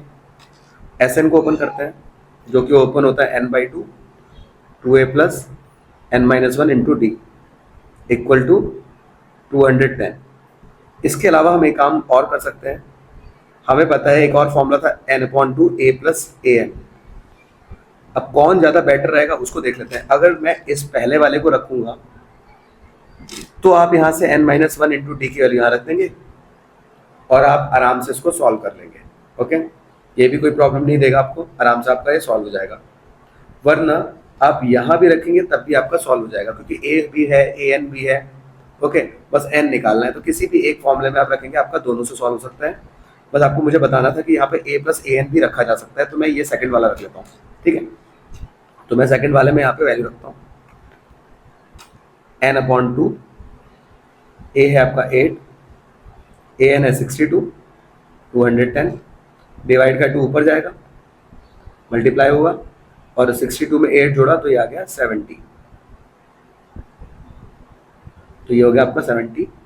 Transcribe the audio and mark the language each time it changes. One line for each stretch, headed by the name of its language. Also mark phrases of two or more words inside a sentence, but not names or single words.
Hindi: sn को ओपन करते हैं जो कि ओपन होता है n/2, 2a + n-1 × d = 210। इसके अलावा हम एक काम और कर सकते हैं। हमें पता है एक और फॉर्मूला था n/2 a + an। अब कौन ज़्यादा बेटर रहेगा उसको देख लेते हैं। अगर मैं इस पहले वाले को रखूँगा तो आप यहाँ से n-1 × d की वैल्यू यहाँ रख देंगे और आप आराम से इसको सॉल्व कर लेंगे। ओके, ये भी कोई प्रॉब्लम नहीं देगा आपको, आराम से आपका ये सॉल्व हो जाएगा। वरना आप यहाँ भी रखेंगे तब भी आपका सॉल्व हो जाएगा क्योंकि a भी है an भी है। ओके, बस n निकालना है तो किसी भी एक फॉर्मूले में आप रखेंगे, आपका दोनों से सॉल्व हो सकता है। बस आपको मुझे बताना था कि यहाँ पे a + an भी रखा जा सकता है, तो मैं ये सेकंड वाला रख लेता हूँ। ठीक है, तो मैं सेकंड वाले में यहाँ पे वैल्यू रखता हूँ n/2, a है आपका 8, an है 62, 210 डिवाइड का 2 ऊपर जाएगा मल्टीप्लाई होगा और 62 में 8 जोड़ा तो ये आ गया 70, तो ये हो गया आपका 70।